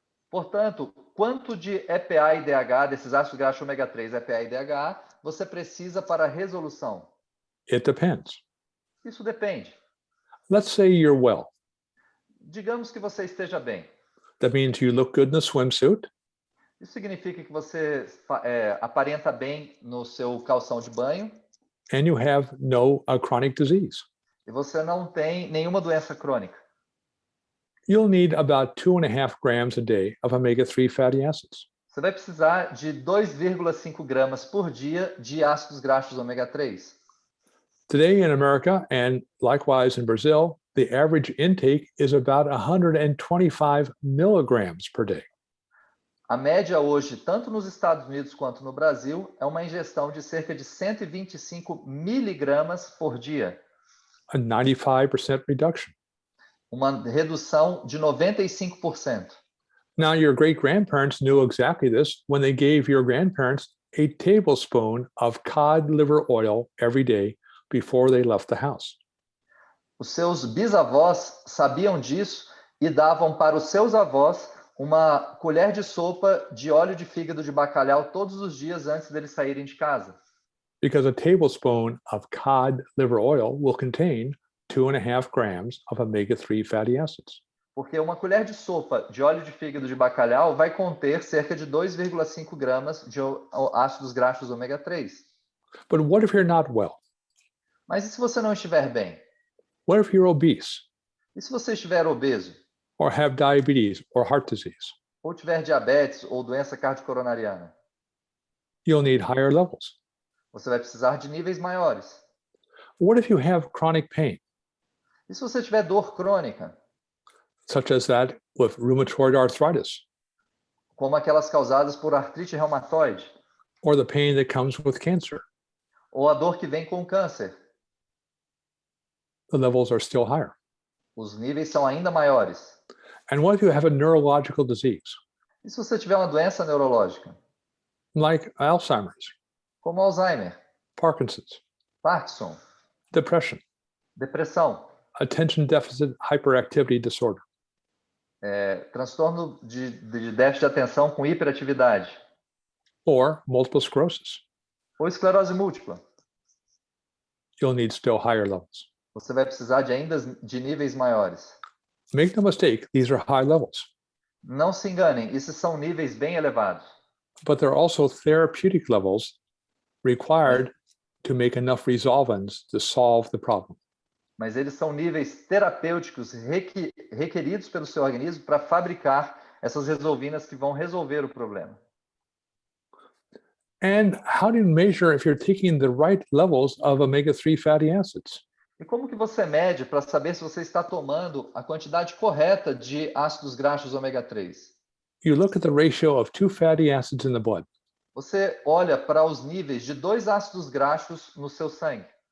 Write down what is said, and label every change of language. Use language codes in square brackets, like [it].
[pt] Portanto, quanto de EPA e DHA, desses ácidos graxos ômega 3, EPA e DHA, você precisa para a resolução? [en] It depends. [pt] Isso depende. [en] Let's say you're well. [pt] Digamos que você esteja bem. [en] That means you look good in a swimsuit. [pt] Isso significa que você aparenta bem no seu calção de banho. [en] And you have no chronic disease. [pt] E você não tem nenhuma doença crônica. [en] You'll need about 2.5 grams a day of omega-3 fatty acids. [pt] Você vai precisar de 2,5 gramas por dia de ácidos graxos ômega 3. [en] Today in America, and likewise in Brazil, the average intake is about 125 milligrams per day. [pt] A média hoje, tanto nos Estados Unidos quanto no Brasil, é uma ingestão de cerca de 125 miligramas por dia. [en] A 95% reduction. [pt] Uma redução de 95%. [en] Now, your great-grandparents knew exactly this when they gave your grandparents a tablespoon of cod liver oil every day before they left the house. [pt] Os seus bisavós sabiam disso e davam para os seus avós uma colher de sopa de óleo de fígado de bacalhau todos os dias antes deles saírem de casa. [en] Because a tablespoon of cod liver oil will contain 2.5 grams of omega-3 fatty acids. [pt] Porque uma colher de sopa de óleo de fígado de bacalhau vai conter cerca de 2,5 gramas de ácidos graxos ômega 3. [en] But what if you're not well? [pt] Mas e se você não estiver bem? [en] What if you're obese? [pt] E se você estiver obeso? [en] Or have diabetes or heart disease? [pt] Ou tiver diabetes ou doença cardiocoronariana? [en] You'll need higher levels. [pt] Você vai precisar de níveis maiores. [en] What if you have chronic pain? [pt] E se você tiver dor crônica? [en] Such as that with rheumatoid arthritis. [pt] Como aquelas causadas por artrite reumatoide. [en] Or the pain that comes with cancer. [pt] Ou a dor que vem com o câncer. [en] The levels are still higher. [pt] Os níveis são ainda maiores. [en] And what if you have a neurological disease? [pt] E se você tiver uma doença neurológica? [en] Like Alzheimer's, [pt] Como Alzheimer, [en] Parkinson's, [pt] Parkinson, [en] depression, [pt] depressão, [en] attention deficit hyperactivity disorder. [pt] transtorno de déficit de atenção com hiperatividade. [en] Or multiple sclerosis. [pt] Ou esclerose múltipla. [en] You'll need still higher levels. [pt] Você vai precisar de níveis maiores. [en] Make no mistake, these are high levels. [pt] Não se enganem, esses são níveis bem elevados. [en] But there are also therapeutic levels required to make enough resolvins to solve the problem. [pt] mas eles são níveis terapêuticos requeridos pelo seu organismo para fabricar essas resolvinas que vão resolver o problema. [en] And how do you measure if you're taking the right levels of omega-3 fatty acids? [pt] E como que você mede para saber se você está tomando a quantidade correta de ácidos graxos ômega 3? [en] You look at the ratio of 2 fatty acids in the blood. [pt] Você olha para os níveis de 2 ácidos graxos no seu sangue.